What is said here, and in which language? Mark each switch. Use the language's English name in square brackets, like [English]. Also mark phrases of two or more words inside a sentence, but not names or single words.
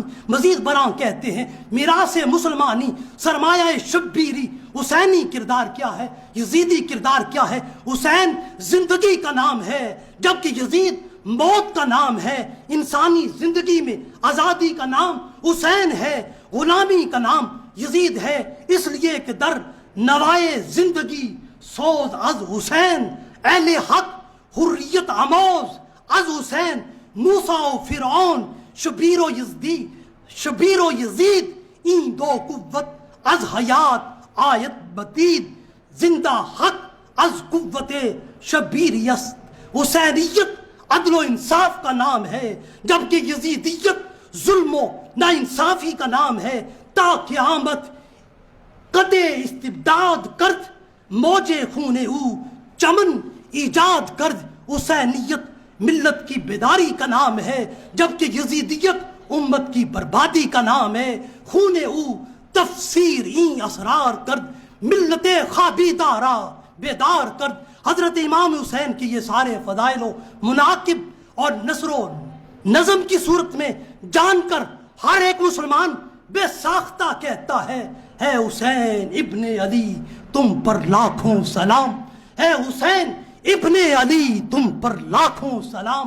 [Urdu] مزید برآں کہتے ہیں [Persian] میراث مسلمانی سرمایہ شبیری۔ [Urdu] حسینی کردار کیا ہے، یزیدی کردار کیا ہے؟ حسین زندگی کا نام ہے، جبکہ یزید موت کا نام ہے۔ انسانی زندگی میں آزادی کا نام حسین ہے، غلامی کا نام یزید ہے۔ اس لیے کہ [Persian] در نوائے زندگی سوز از حسین، اہل حق حریت آموز از حسین۔ موسیٰ و فرعون شبیر و یزید این دو قوت از حیات آیت بدید، زندہ حق از قوت شبیری است۔ [Urdu] حسینیت عدل و انصاف کا نام ہے، جبکہ یزیدیت ظلم و ناانصافی کا نام ہے۔ [Persian] تا قیامت قطع استبداد کرد، موج خون او چمن ایجاد کرد۔ [Urdu] حسینیت ملت کی بیداری کا نام ہے، جبکہ یزیدیت امت کی بربادی کا نام ہے۔ [Persian] خون او تفسیر این اسرار کرد، ملت خوابیدارا بیدار کرد۔ [Urdu] حضرت امام حسین کی یہ سارے فضائل و مناقب اور نثر و نظم کی صورت میں جان کر ہر ایک مسلمان بے ساختہ کہتا ہے حسین ابن علی تم پر لاکھوں سلام، ہے حسین ابن علی تم پر لاکھوں سلام۔